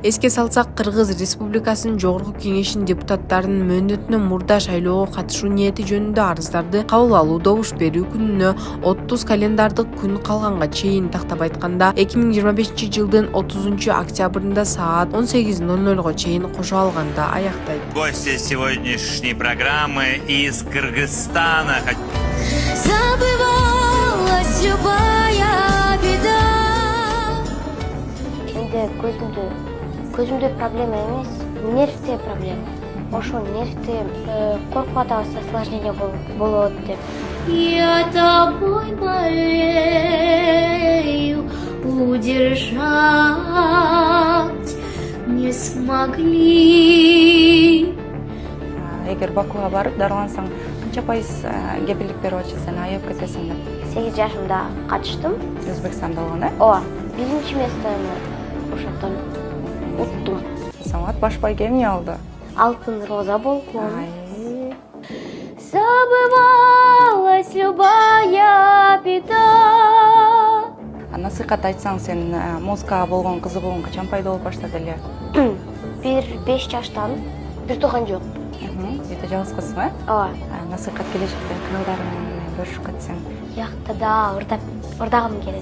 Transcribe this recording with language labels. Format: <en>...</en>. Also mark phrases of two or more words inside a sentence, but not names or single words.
<ky>Эске салсак, Кыргыз Республикасынын жогорку кеңешинин депутаттарынын мөөнөтүнөн мурда шайлоого катышуу ниети жөнүндө арыздарды кабыл алуу добуш берүү күнүнө 30 календардык күн калганга чейин, тактап айтканда 2025 жылдын 30 октябрында саат 18:00 чейин кошо алганда аяктайт.</ky> <ru>Гости сегодняшней программы из Кыргызстана. Забывалась любая беда.</ru> <ky>Энди көзүмдө проблема эмес, нервте проблема. Ошо нервте коркуп атабыз, осложнение болот деп.</ky> <ru>Я тобой болею, удержать не смогли.</ru> <ky>Эгер Бакуга барып дарылансаң, канча пайыз кепилдик берип атышат, сен айып кетесиң деп. 8 жашымда катыштым. Өзбекстанда болгон, Ооба, биринчи местону ошондон уттум. Самат баш байге эмне алды? Алтын роза болгон.</ky> <ru>Забывалась любая беда.</ru> <ky>Насыйкат айтсаң, сен музыкага болгон кызыгууң качан пайда болуп баштады эле? 5 жаштан. Бир тууган жок. Үйдө жалгыз кызсың, э? Ооба. Насыйкат келечекте кыргыздарың менен бөлүшүп кетсең. Жакта ырдагым келет.</ky>